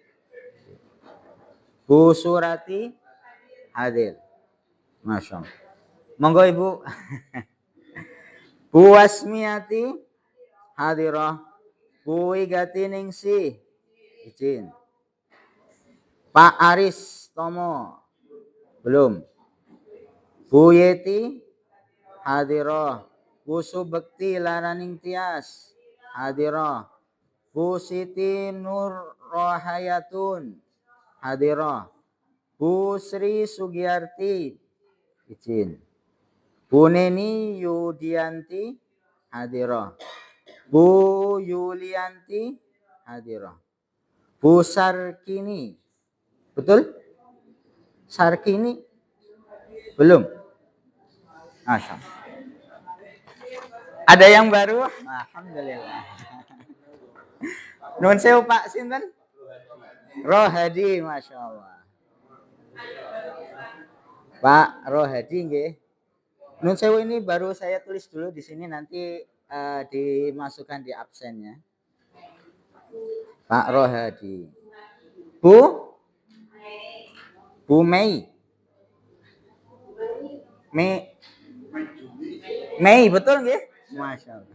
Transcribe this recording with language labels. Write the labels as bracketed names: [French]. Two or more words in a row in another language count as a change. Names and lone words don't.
[Indonesian] Bu Surati hadir. Masya Allah. Monggo Ibu. Bu Wasmiati hadirah. Bu Wigati Ningsih izin. Pak Aris Tomo belum. Bu Yeti hadirah. Bu Subekti Laraning Tias hadirah. Bu Siti Nur Rohayatun hadirah. Bu Sri Sugiyarti izin. Bu Neni Yudianti hadirah. Bu Yulianti hadirah. Bu Sarkini, betul? Sarkini belum. Masya Allah. Ada yang baru? [Javanese] Alhamdulillah. Nun sewu Pak sinten? [Indonesian] Rohadi, Masya Allah. Pak Rohadi nggih. [Javanese] Nun sewu [Indonesian] ini baru saya tulis dulu di sini, nanti dimasukkan di absennya. Pak Rohadi. Bu Mei. Mei betul nggih? Masya Allah.